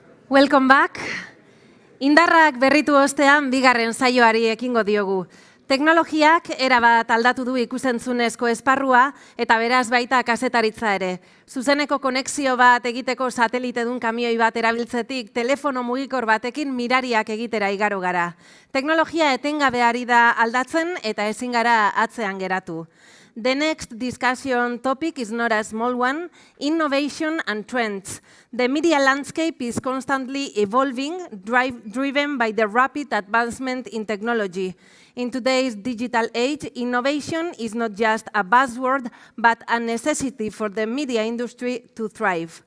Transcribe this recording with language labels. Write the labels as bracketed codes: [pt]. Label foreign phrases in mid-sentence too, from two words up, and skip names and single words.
[en] Welcome back. [eu] Indarrak berritu ostean bigarren saioari ekingo diogu. Teknologiak erabat aldatu du ikusentzunezko esparrua eta beraz baita kazetaritza ere. Zuzeneko konexio bat egiteko satelitedun kamioi bat erabiltzetik telefono mugikor batekin mirariak egitera igaro gara. Teknologia etengabe ari da aldatzen eta ezin gara atzean geratu. [en] The next discussion topic is not a small one, innovation and trends. The media landscape is constantly evolving, driven by the rapid advancement in technology. In today's digital age, innovation is not just a buzzword, but a necessity for the media industry to thrive.